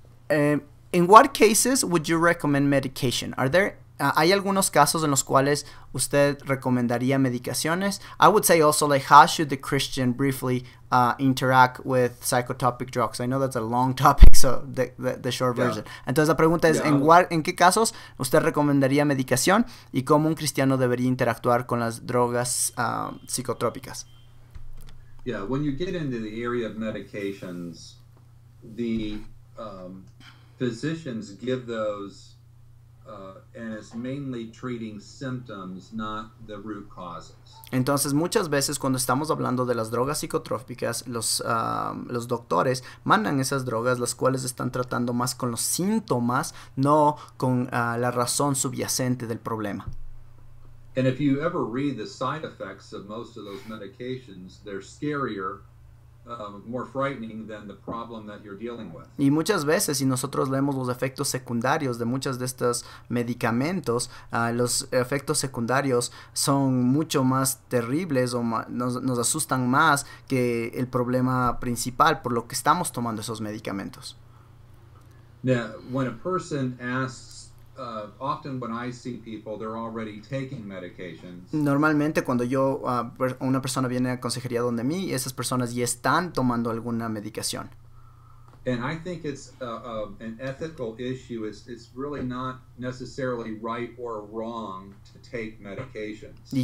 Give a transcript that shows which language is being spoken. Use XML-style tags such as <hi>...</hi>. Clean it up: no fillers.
<en>In what cases would you recommend medication?</en> <es>¿Hay algunos casos en los cuales usted recomendaría medicaciones?</es> <en>I would say also, like, how should the Christian briefly interact with psychotropic drugs? I know that's a long topic, so the short version.</en> <es>Entonces la pregunta es, ¿en qué casos usted recomendaría medicación y cómo un cristiano debería interactuar con las drogas psicotrópicas?</es> <en>Yeah, when you get into the area of medications, the physicians give those, and it's mainly treating symptoms, not the root causes.</en> <es>Entonces, muchas veces cuando estamos hablando de las drogas psicotrópicas, los doctores mandan esas drogas, las cuales están tratando más con los síntomas, no con la razón subyacente del problema.</es> <en>And if you ever read the side effects of most of those medications, they're scarier, more frightening than the problem that you're dealing with.</en> <es>Y muchas veces, si nosotros leemos los efectos secundarios de muchos de estos medicamentos, los efectos secundarios son mucho más terribles o nos asustan más que el problema principal por lo que estamos tomando esos medicamentos.</es> <en>Now, when a person asks, often when I see people, they're already taking medications.</en> <es>Normalmente cuando una persona viene a consejería donde mí, esas personas ya están tomando alguna medicación.</es> <en>And I think it's an ethical issue. It's really not necessarily right or wrong to take medications.</en>